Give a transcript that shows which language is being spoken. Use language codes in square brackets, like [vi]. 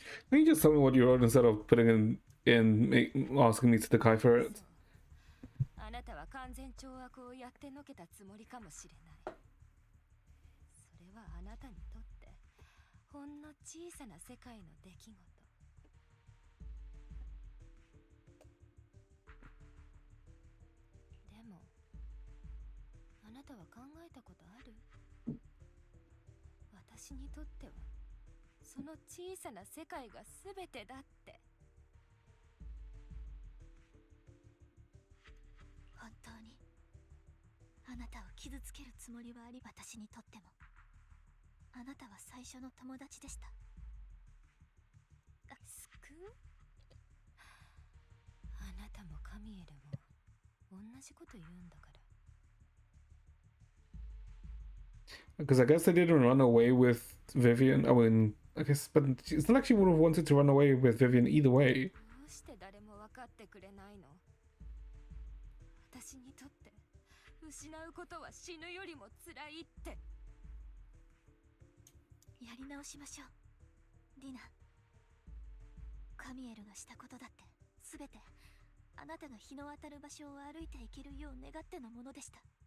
[en] Can you just tell me what you wrote instead of putting asking me to decipher [ja] そう [en] it? [ja] あなたは完全懲悪をやってのけたつもりかもしれない。それはあなたにとってほんの小さな世界の出来事。でもあなたは考えたことある？私にとってはその小さな世界が全てだって。本当にあなたを傷つけるつもりはあり、私にとってもあなたは最初の友達でした。救う？あなたもカミエルも同じこと言うんだから。 [en] Because I guess they didn't run away with Vivian. I mean, I guess, but it's not like she would have wanted to run away with Vivian either way. [ja] どうして誰も分かってくれないの？私にとって失うことは死ぬよりも辛いって。やり直しましょう、ディナ。カミエルがしたことだって全てあなたが日の当たる場所を歩いていけるよう願ってのものでした。